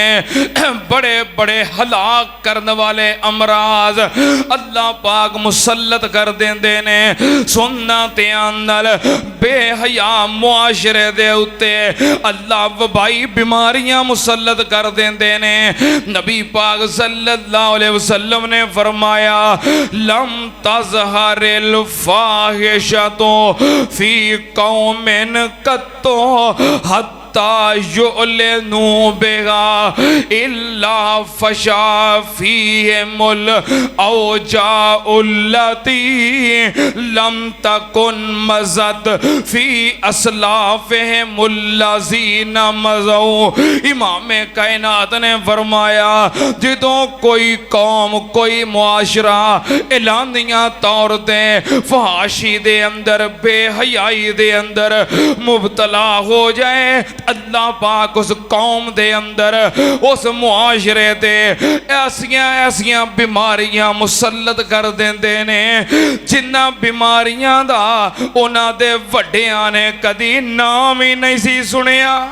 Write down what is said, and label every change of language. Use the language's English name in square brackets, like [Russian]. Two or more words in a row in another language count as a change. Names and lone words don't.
[Punjabi] وڈے وڈے ہلاک کرن والے امراض اللہ پاک مسلط کر دیندے نے. سننا دھیان نال بے حیا معاشرے دے اتے اللہ وبائی بیماریاں مسلط کر دیندے نے. نبی پاک [Arabic] صلى الله عليه وسلم [Punjabi] نے فرمایا [Arabic] لم تظهر الفاحشة في قوم قط حتى يعلنوا بها إلا فشا فيهم الأوجاع التي لم تكن مضت في أسلافهم الذين مضوا. [Punjabi] امام کائنات نے فرمایا جدوں کوئی قوم کوئی معاشرہ اعلانیہ طور تے فحاشی دے اندر بے حیائی دے اندر مبتلا ہو جائے اللہ پاک اس قوم دے اندر اس معاشرے تے ایسیاں ایسیاں بیماریاں مسلط کر دیندے نے جنہاں بیماریاں دا انہاں دے وڈیاں نے کدی ناں ای نہیں سی سنیا.